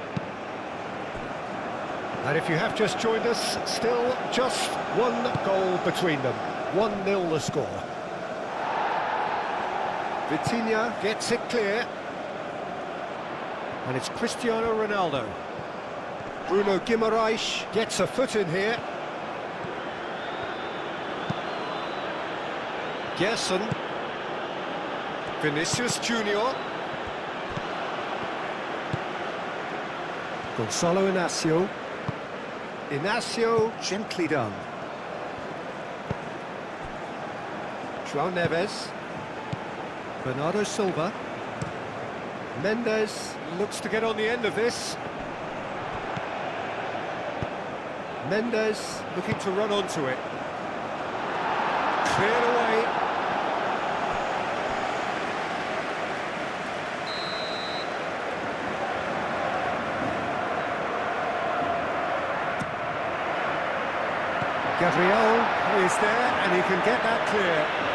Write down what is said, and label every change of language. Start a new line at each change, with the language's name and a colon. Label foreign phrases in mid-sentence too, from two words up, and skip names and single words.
English: And if you have just joined us, still just one goal between them. 1-0 the score. Vitinha gets it clear. And it's Cristiano Ronaldo. Bruno Guimaraes gets a foot in here. Gerson. Vinicius Junior. Gonzalo Inacio. Inacio, gently done. João Neves. Bernardo Silva. Mendes looks to get on the end of this. Mendes looking to run onto it. Cleared away. Gabriel is there and he can get that clear.